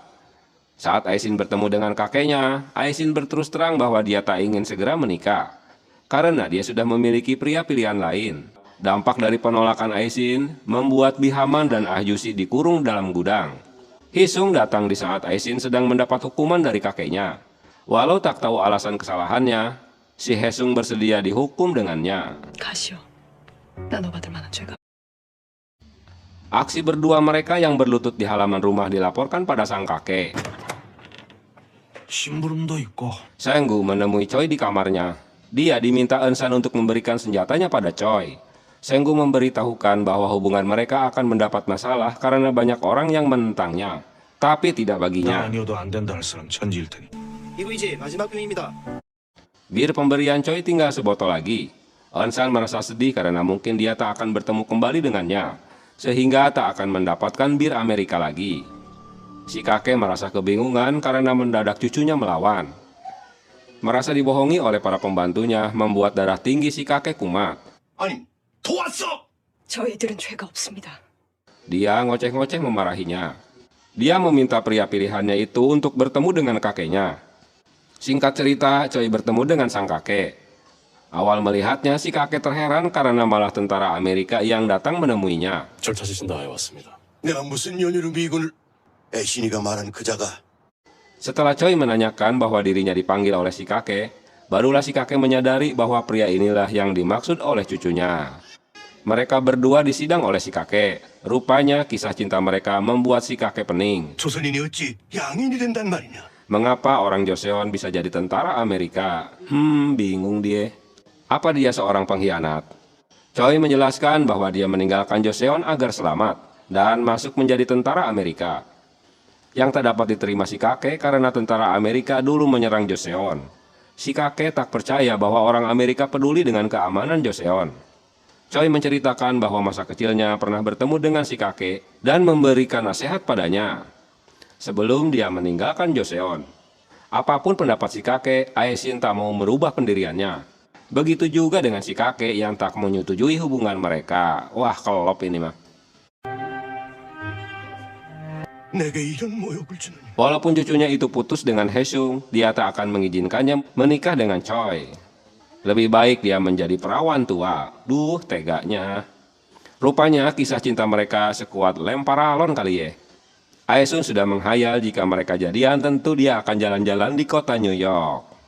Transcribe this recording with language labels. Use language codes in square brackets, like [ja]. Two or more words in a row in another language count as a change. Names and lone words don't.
[id] Saat Aesin bertemu dengan kakeknya, Aesin berterus terang bahwa dia tak ingin segera menikah, karena dia sudah memiliki pria pilihan lain. Dampak dari penolakan Aesin membuat Bihaman dan Ahjusi dikurung dalam gudang. Hisung datang di saat Aesin sedang mendapat hukuman dari kakeknya. Walau tak tahu alasan kesalahannya, si Hisung bersedia dihukum dengannya. [ko] 가시오. 나눠받을 만한 죄가. [id] Aksi berdua mereka yang berlutut di halaman rumah dilaporkan pada sang kakek. [ko] 심부름도 있고 [id] Senggu menemui Choi di kamarnya. Dia diminta Ensan untuk memberikan senjatanya pada Choi. Senggu memberitahukan bahwa hubungan mereka akan mendapat masalah karena banyak orang yang menentangnya. Tapi tidak [ko] 나 [id] baginya. [ko] 아니어도 안 된다 할 사람 천지일 테니 이거 이제 마지막 병입니다. [id] Bir pemberian Choi tinggal sebotol lagi. Ensan merasa sedih karena mungkin dia tak akan bertemu kembali dengannya, sehingga tak akan mendapatkan bir Amerika lagi. Si kakek merasa kebingungan karena mendadak cucunya melawan. Merasa dibohongi oleh para pembantunya membuat darah tinggi si kakek kumat. [ko] 아니, 도왔어! 저희들은 죄가 없습니다. [id] Dia ngoceh-ngoceh memarahinya. Dia meminta pria pilihannya itu untuk bertemu dengan kakeknya. Singkat cerita, Choi bertemu dengan sang kakek. Awal melihatnya, si kakek terheran karena malah tentara Amerika yang datang menemuinya. [ko] 절 찾으신다 해 왔습니다. 내가 무슨 연유로 미군을... 애신이가 말한 그 자가 [id] Setelah Choi menanyakan bahwa dirinya dipanggil oleh si kakek, barulah si kakek menyadari bahwa pria inilah yang dimaksud oleh cucunya. Mereka berdua disidang oleh si kakek. Rupanya kisah cinta mereka membuat si kakek pening. [ko] 조선인이 어찌 양인이 된단 말이냐? [id] Mengapa orang Joseon bisa jadi tentara Amerika? Bingung dia. Apa dia seorang pengkhianat? Choi menjelaskan bahwa dia meninggalkan Joseon agar selamat dan masuk menjadi tentara Amerika. Yang tak dapat diterima si kakek karena tentara Amerika dulu menyerang Joseon. Si kakek tak percaya bahwa orang Amerika peduli dengan keamanan Joseon. Choi menceritakan bahwa masa kecilnya pernah bertemu dengan si kakek dan memberikan nasihat padanya sebelum dia meninggalkan Joseon. Apapun pendapat si kakek, Aesin tak mau merubah pendiriannya. Begitu juga dengan si kakek yang tak menyetujui hubungan mereka. Wah, kelop ini mah. [ko] 내게 이런 모욕을 주느니 [id] Walaupun cucunya itu putus dengan Haesung, dia tak akan mengizinkannya menikah dengan Choi. Lebih baik dia menjadi perawan tua. Duh, teganya. Rupanya kisah cinta mereka sekuat lem paralon kali ya. Aesun sudah menghayal jika mereka jadian tentu dia akan jalan-jalan di kota New York.